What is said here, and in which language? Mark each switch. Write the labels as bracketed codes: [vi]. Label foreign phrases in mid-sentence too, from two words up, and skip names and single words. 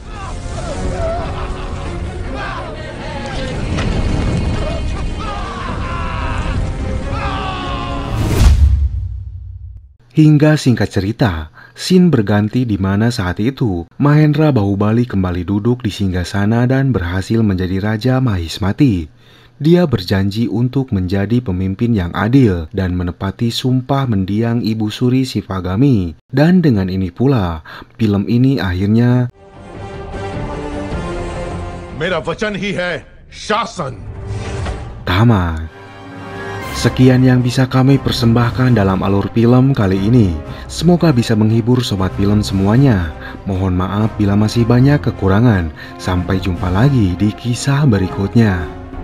[id] Hingga singkat cerita, scene berganti di mana saat itu Mahendra Bahubali kembali duduk di singgasana dan berhasil menjadi Raja Mahismati. Dia berjanji untuk menjadi pemimpin yang adil dan menepati sumpah mendiang Ibu Suri Sivagami. Dan dengan ini pula, film ini akhirnya [hi] मेरा वचन ही है शासन। [id] tamat. Sekian yang bisa kami persembahkan dalam alur film kali ini. Semoga bisa menghibur sobat film semuanya. Mohon maaf bila masih banyak kekurangan. Sampai jumpa lagi di kisah berikutnya.